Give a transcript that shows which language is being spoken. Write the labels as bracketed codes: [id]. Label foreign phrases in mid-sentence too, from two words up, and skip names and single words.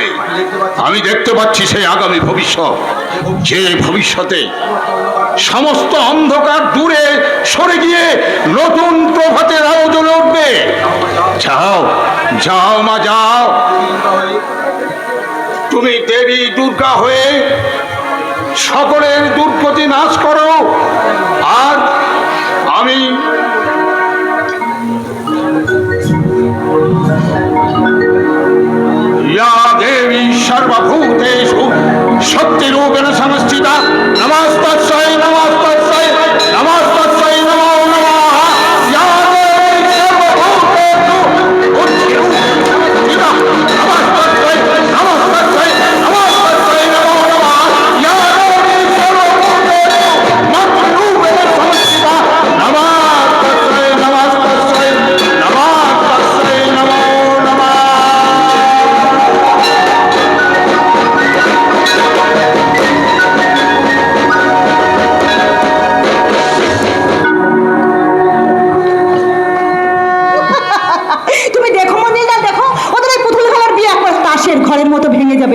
[bn] আমি দেখতে পাচ্ছি সেই আগামী ভবিষ্যৎ, যে ভবিষ্যতে সমস্ত অন্ধকার দূরে সরে গিয়ে নতুন প্রভাতের আলো জ্বলে উঠবে। যাও যাও মা, যাও। তুমি দেবী দুর্গা হয়ে সকলের দুর্গতি নাশ করো, আর আমি [sa] या देवी सर्वभूतेषु शक्तिरूपेण समस्थिता नमस्तस्यै नमस्तस्यै नमस्तस्यै नमो नमः। या देवी सर्वभूतेषु बुद्धिरूपेण समस्थिता नमस्तस्यै नमस्तस्यै नमो नमः। या देवी सर्वभूतेषु मंत्रिरूपेण समस्थिता नमस्तस्यै नमस्तस्यै नमस्तस्यै नमो नमः। [bn] তুমি দেখো মঞ্জিলদা, দেখো ওদের এই পুতুল খেলার বিয়ে একবার তাসের ঘরের মতো ভেঙে যাবে।